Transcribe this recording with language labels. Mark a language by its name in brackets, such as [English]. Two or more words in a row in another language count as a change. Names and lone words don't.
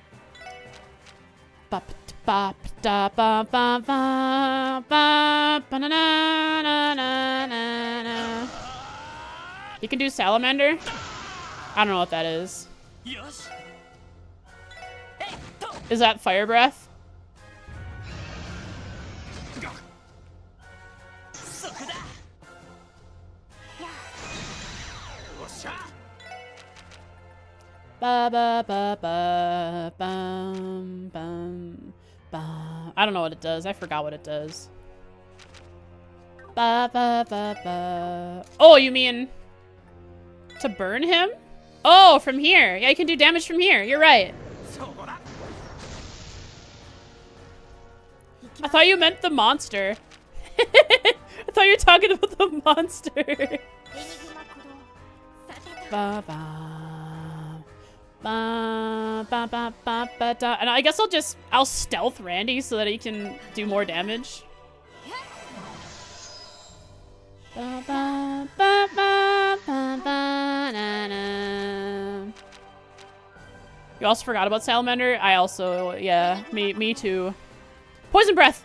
[English] You can do salamander? I don't know what that is. Is that fire breath? Ba ba ba ba bum bum ba. I don't know what it does. I forgot what it does. Ba ba ba ba. Oh, you mean to burn him? Oh, from here. Yeah, you can do damage from here. You're right. I thought you meant the monster. I thought you were talking about the monster. Ba ba. Ba, ba, ba, ba, ba, da. And I guess I'll stealth Randy so that he can do more damage. Ba, ba, ba, ba, ba, ba, na, na. You also forgot about salamander? I also, yeah, me too. Poison breath!